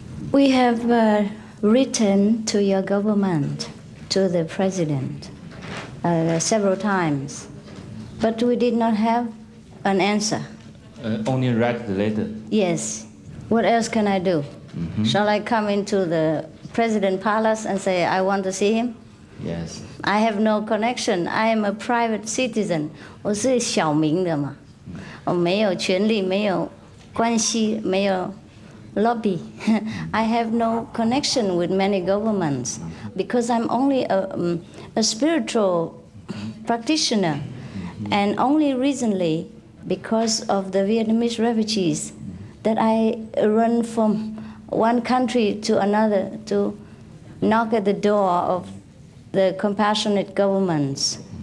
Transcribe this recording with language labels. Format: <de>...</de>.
<en>We have written to your government, to the president, several times, but we did not have an answer. Only write the letter? Yes. What else can I do? Mm-hmm. Shall I come into the president palace and say, I want to see him? Yes. I have no connection. I am a private citizen.</en> <zh>我是小民的嘛，我没有权利，没有关系，没有 lobby.</zh> <en>I have no connection with many governments because I'm only a spiritual practitioner. And only recently, because of the Vietnamese refugees, that I run from one country to another to knock at the door of the compassionate governments.</en>